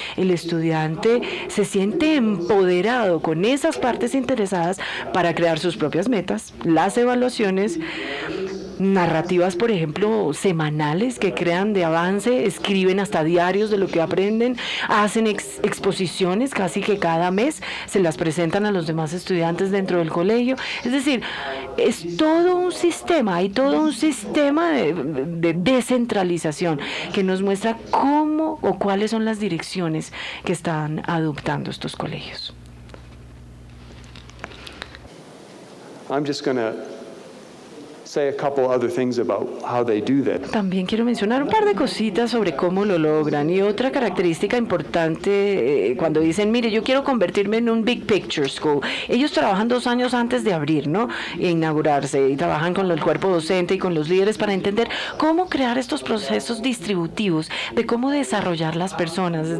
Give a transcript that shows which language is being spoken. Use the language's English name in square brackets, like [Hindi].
[Spanish] El estudiante se siente empoderado con esas partes interesadas para crear sus propias metas, las evaluaciones, narrativas, por ejemplo, semanales que crean de avance, escriben hasta diarios de lo que aprenden, hacen exposiciones casi que cada mes, se las presentan a los demás estudiantes dentro del colegio. Es decir, es todo un sistema, hay todo un sistema de descentralización que nos muestra cómo o cuáles son las direcciones que están adoptando estos colegios. [English] I'm just going to say a couple other things about how they do that. [Spanish] También quiero mencionar un par de cositas sobre cómo lo logran. Y otra característica importante cuando dicen, mire, yo quiero convertirme en un Big Picture School. Ellos trabajan 2 años antes de abrir, ¿no? E inaugurarse. Y trabajan con el cuerpo docente y con los líderes para entender cómo crear estos procesos distributivos, de cómo desarrollar las personas.